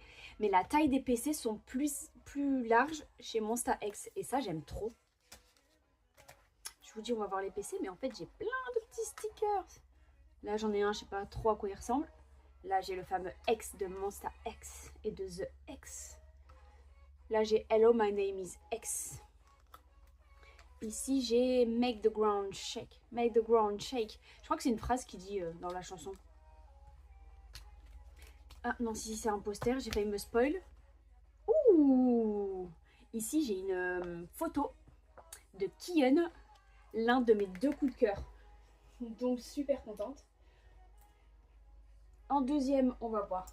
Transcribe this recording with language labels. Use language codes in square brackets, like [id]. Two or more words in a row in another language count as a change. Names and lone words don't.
[fr] Mais la taille des PC sont plus larges chez Monsta X et ça, j'aime trop. Je vous dis, on va voir les PC, mais en fait, j'ai plein de petits stickers. Là, j'en ai un, je sais pas trop à quoi il ressemble. Là, j'ai le fameux X de Monsta X et de The X. Là, j'ai [en] Hello, my name is X. [fr] Ici, j'ai [en] Make the ground shake. Make the ground shake. [fr] Je crois que c'est une phrase qui dit dans la chanson. Ah non, si c'est un poster, j'ai failli me spoil. Ouh! Ici, j'ai une photo de Kion, l'un de mes 2 coups de cœur. Donc, super contente. En deuxième, on va voir.